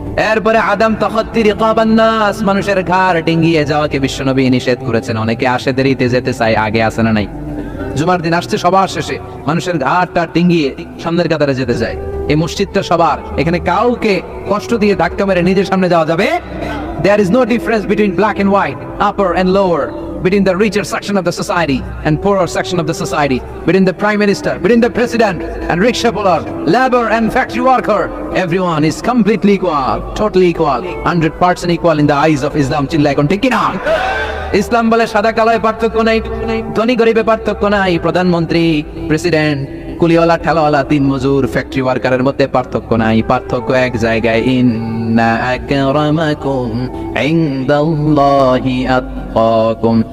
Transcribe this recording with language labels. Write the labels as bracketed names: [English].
[Bangla] এরপরে [Arabic] আদম তাখাত্তি রিকাবান নাস, [Bangla] মানুষের ঘাড় ডিঙ্গিয়ে যাওয়াকে বিশ্বনবী নিষেধ করেছেন। অনেকে আসে দেরিতে যেতে চায়, আগে আসে না নাই? জুমার দিন আসছে সবার শেষে, মানুষের ঘাড়টা ডিঙ্গিয়ে সামনের কাতারে যেতে চায়। এই মসজিদটা সবার, এখানে কাউকে কষ্ট দিয়ে ধাক্কা মেরে নিজের সামনে যাওয়া যাবে। [English] There is no difference between black and white, upper and lower, between the richer section of the society and poorer section of the society, between the prime minister, between the president and rickshaw puller, labor and factory worker. Everyone is completely equal, totally equal, 100% equal in the eyes of Islam. [Bangla] চিল্লায় কোন ঠিক কিনা? ইসলাম বলে সাদা কালোয় পার্থক্য নাই, ধনী গরিবে পার্থক্য নাই, প্রধানমন্ত্রী, প্রেসিডেন্ট, কুলিওয়ালা, ঠেলাওয়ালা, দিন মজুর, ফ্যাক্টরি ওয়ার্কারের মধ্যে পার্থক্য নাই। পার্থক্য এক জায়গায়, [Arabic] ইন্না আকরামাকুম ইনদাল্লাহি আতকাকুম।